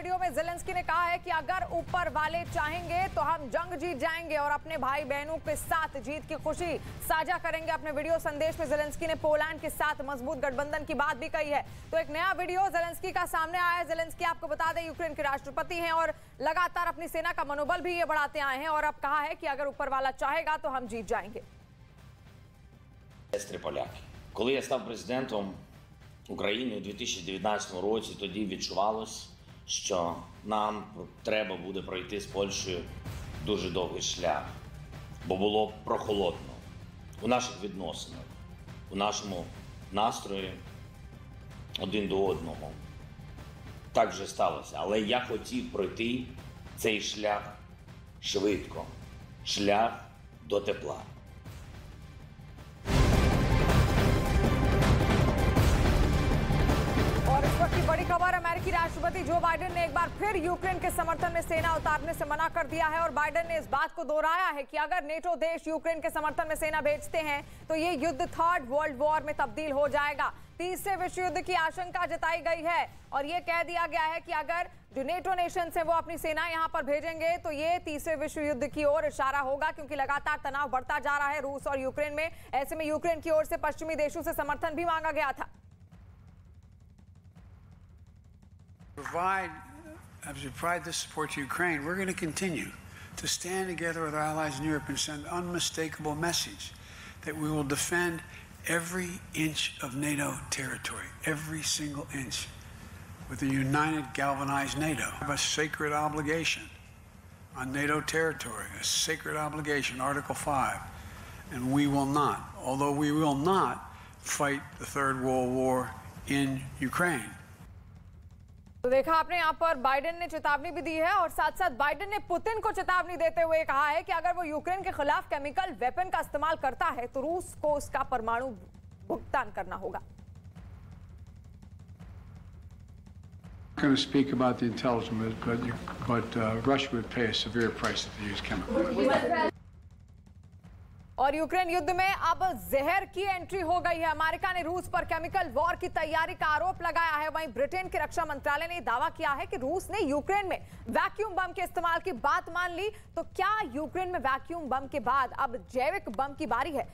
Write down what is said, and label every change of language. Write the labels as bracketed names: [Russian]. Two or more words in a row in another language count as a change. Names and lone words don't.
[Hindi] वीडियो में ज़ेलेंस्की ने कहा है कि अगर ऊपर वाले चाहेंगे तो हम जंग जीत जाएंगे और अपने भाई बहनों के साथ जीत की खुशी साझा करेंगे। अपने वीडियो संदेश में ज़ेलेंस्की ने पोलैंड के साथ मजबूत गठबंधन की बात भी कही है। तो एक नया वीडियो ज़ेलेंस्की का सामने आया है। ज़ेलेंस्की, आपको बता दें, यूक्रेन के राष्ट्रपति हैं और लगातार अपनी सेना का मनोबल भी ये बढ़ाते आए हैं और अब कहा है कि अगर ऊपर वाला चाहेगा तो हम जीत जाएंगे। [Ukrainian] Коли я став президентом України у 2019 році, тоді відчувалось, що нам треба буде пройти з Польщею дуже довгий шлях, бо було прохолодно у наших відносинах, у нашому настрої один до одного. Так вже сталося, але я хотів пройти цей шлях швидко, шлях до тепла. [Hindi] और इस वक्त की बड़ी खबर, अमेरिकी राष्ट्रपति जो बाइडेन ने एक बार फिर यूक्रेन के समर्थन में सेना उतारने से मना कर दिया है और बाइडेन ने इस बात को दोहराया है कि अगर नेटो देश यूक्रेन के समर्थन में सेना भेजते हैं तो ये युद्ध [English] Third World War [Hindi] में तब्दील हो जाएगा। तीसरे विश्व युद्ध की आशंका जताई गई है और ये कह दिया गया है कि अगर जो नेटो नेशन है वो अपनी सेना यहाँ पर भेजेंगे तो ये तीसरे विश्व युद्ध की ओर इशारा होगा, क्योंकि लगातार तनाव बढ़ता जा रहा है रूस और यूक्रेन में। ऐसे में यूक्रेन की ओर से पश्चिमी देशों से समर्थन भी मांगा गया था। [English] As we provide this support to Ukraine, we're going to continue to stand together with our allies in Europe and send unmistakable message that we will defend every inch of NATO territory, every single inch, with a united, galvanized NATO. We have a sacred obligation on NATO territory, a sacred obligation, Article 5, and we will not, although we will not fight the Third World War in Ukraine. [Hindi] तो देखा आपने, यहाँ पर बाइडेन ने चेतावनी भी दी है और साथ साथ बाइडेन ने पुतिन को चेतावनी देते हुए कहा है कि अगर वो यूक्रेन के खिलाफ [English] chemical weapon [Hindi] का इस्तेमाल करता है तो रूस को उसका परमाणु भुगतान करना होगा। [English] I'm going to speak about the intelligence, but Russia would pay a severe price if they use chemical weapons. [Hindi] और यूक्रेन युद्ध में अब जहर की एंट्री हो गई है। अमेरिका ने रूस पर [English] chemical war [Hindi] की तैयारी का आरोप लगाया है। वहीं ब्रिटेन के रक्षा मंत्रालय ने दावा किया है कि रूस ने यूक्रेन में [English] vacuum bomb [Hindi] के इस्तेमाल की बात मान ली। तो क्या यूक्रेन में [English] vacuum bomb [Hindi] के बाद अब जैविक बम की बारी है?